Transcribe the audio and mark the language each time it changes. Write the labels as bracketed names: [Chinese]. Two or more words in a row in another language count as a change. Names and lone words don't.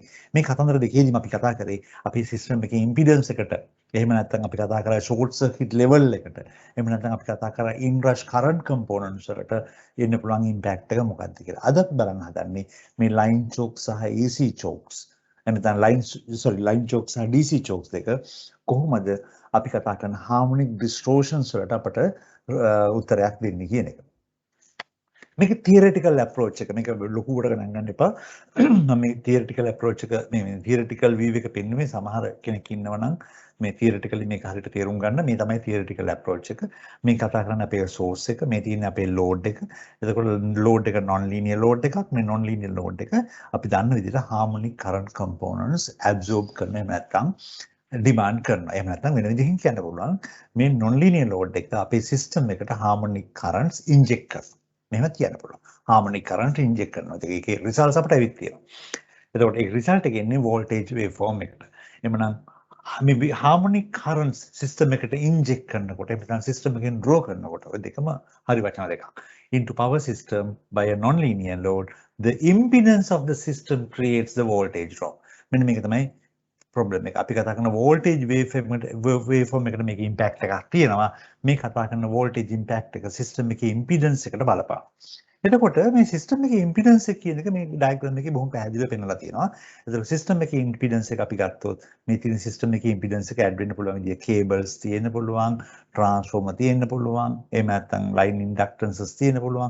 [Sinhala] මේ කතන්දර දෙකේදීම අපි කතා කරේ අපි system එකේ impedance එකට එහෙම නැත්නම් අපි කතා කරා [English] short circuit level [Sinhala] එකට එහෙම නැත්නම් අපි කතා කරා [English] inrush current components [Sinhala] වලට එන්න පුළුවන් impact එක මොකක්ද කියලා. අද අපි බලන්න හදන්නේ මේ [English] line choke [Sinhala] සහ [English] AC chokes. [Sinhala] එහෙනම් [English] line choke [Sinhala] සහ [English] DC chokes [Sinhala] දෙක කොහොමද අපි කතා කරන [English] harmonic distortions [Sinhala] වලට අපට උත්තරයක් දෙන්නේ කියන එක. මේක [English] theoretical approach [Sinhala] එක. මේක ලොකුවට ගණන් ගන්න එපා. මම මේ [English] theoretical approach [Sinhala] එක මේ [English] theoretical view [Sinhala] එක පෙන්නුවේ සමහර කෙනෙක් ඉන්නවා නම් මේ theoretically මේක හරියට තේරුම් ගන්න. මේ තමයි [English] theoretical approach [Sinhala] එක. මේ කතා කරන්නේ අපේ source එක, මේ තියෙන අපේ load එක. එතකොට load එක [English] non-linear load [Sinhala] එකක්. මේ [English] non-linear load [Sinhala] එක අපි දන්න විදිහට [English] harmonic current components absorb [Sinhala] කරන නැත්නම් demand කරනවා. එහෙම නැත්නම් වෙන විදිහකින් කියන්න පුළුවන් මේ [English] non-linear load [Sinhala] එක අපේ system එකට [English] harmonic currents inject [Sinhala] කරනවා. මෙහෙම කියන්න පුළුවන්. [English] harmonic current inject [Sinhala] කරනවා. ඒකේ results අපිට ඇවිත් තියෙනවා. එතකොට ඒ result එක එන්නේ [English] voltage waveform [Sinhala] එකට. එhmenan මේ [English] harmonic currents [Sinhala] system එකට inject කරනකොට එhmenan system එකෙන් draw කරනකොට ඔය දෙකම හරි වචන දෙකක්. [English] into power system by a non-linear load, the impedance of the system creates the voltage drop. [Sinhala] මෙන්න මේක තමයි problem එක. අපි කතා කරන [English] voltage waveform [Sinhala] එකට මේක impact එකක් තියෙනවා. මේ කතා කරන [English] voltage impact [Sinhala] එක system එකේ impedance එකට බලපාන. එතකොට මේ system එකේ impedance එක කියන එක මේ diagram එකේ බොහොම පැහැදිලිව පෙන්නලා තියෙනවා. එතකොට system එකේ impedance එක අපි ගත්තොත් මේ තියෙන system එකේ impedance එක add වෙන්න පුළුවන් විදිය cables තියෙන්න පුළුවන්, transformer තියෙන්න පුළුවන්, එහෙම නැත්නම් [English] line inductances [Sinhala] තියෙන්න පුළුවන්.